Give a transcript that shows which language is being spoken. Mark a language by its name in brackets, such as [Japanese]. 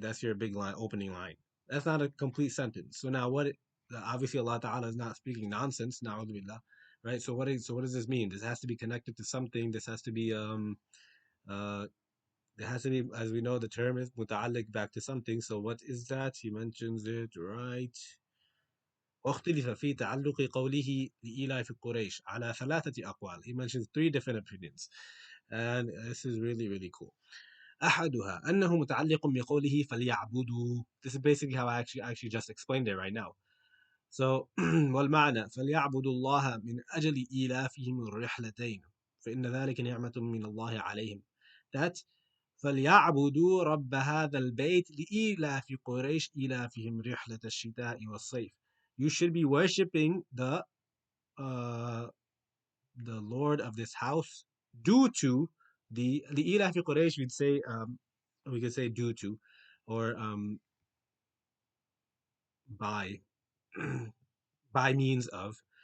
[English] That's your big line, opening line. That's not a complete sentence. So now obviously Allah Ta'ala is not speaking nonsense, na'udhu billah, right? So what does this mean? This has to be connected to something. This has to be uh there has to be, as we know, the term is muta'alliq, back to something. So what is that? He mentions it right. [Arabic] واختلف في تعلق قوله لإيلاف قريش على ثلاثة أقوال. [English] He mentions three different opinions, and this is really really cool. أحدها أنه متعلق بقوله فليعبدوا. This is basically how I actually just explained it right now. [Arabic] So والمعنى فليعبدوا الله من أجل إيلافهم الرحلتين فإن ذلك نعمة من الله عليهم. That فليعبدوا رب هذا البيت لإيلاف قريش إيلافهم رحلة الشتاء والصيف. [English] You should be worshipping uh, the Lord of this house due to the إيلاف قريش. We'd say we could say due to, or by by means of.